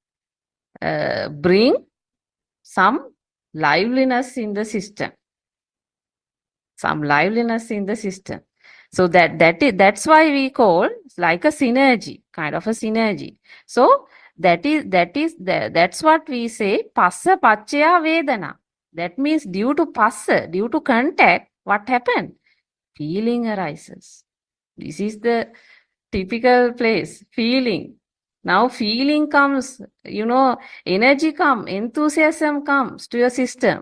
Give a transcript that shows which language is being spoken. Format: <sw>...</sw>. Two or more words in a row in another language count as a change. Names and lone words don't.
<en>Bring some liveliness in the system. Some liveliness in the system. So that's why we call like a synergy, kind of a synergy. So that's what we say</en> <pi>passa pachaya vedana.</pi> <en>That means due to passa, due to contact, what happened? Feeling arises. This is the typical place, feeling. Now feeling comes, energy comes, enthusiasm comes to your system.</en>